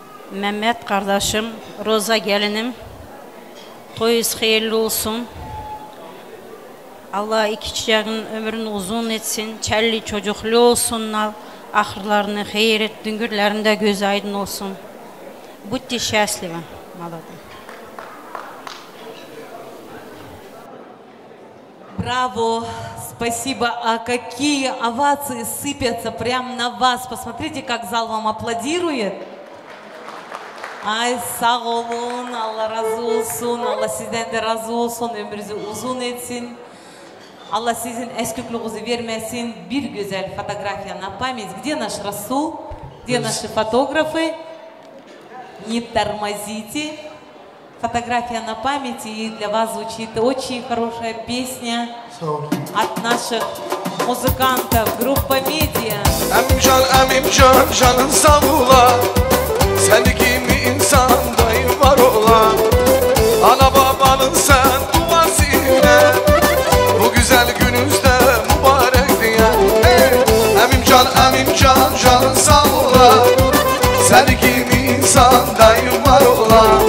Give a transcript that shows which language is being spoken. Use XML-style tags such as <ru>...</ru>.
<tr>Mehmet kardeşim, Roza gelinim. Toyunuz hayırlı olsun. Allah iki çiçeğin ömrünü uzun etsin. Çelli çocuklu olsunlar. Ahırlarını hayır et. Düngürlerinde göz aydın olsun.</tr> <ru>Будьте счастливы, молодые. Браво! Спасибо! А какие овации сыпятся прямо на вас! Посмотрите, как зал вам аплодирует.</ru> <tr>Ay sağ olun, Allah razı olsun, Allah sizden de razı olsun, ömrünüzü uzun etsin. Allah sizin esküklüğünüzü vermesin. Bir güzel fotoğrafya</tr> <ru>на память. Где наш Расул? Где наши фотографы? Не тормозите. Фотография на память, и для вас звучит очень хорошая песня от наших музыкантов, группа Медиа.</ru> <tr>Emimcan, canın sağ ola. Seni kimi insan dayı var ola. Ana babanın sen duasıyla bu güzel gününüzde mübarek diye. Emimcan, canın sağ ola. Seni kimi insan dayı var ola.</tr>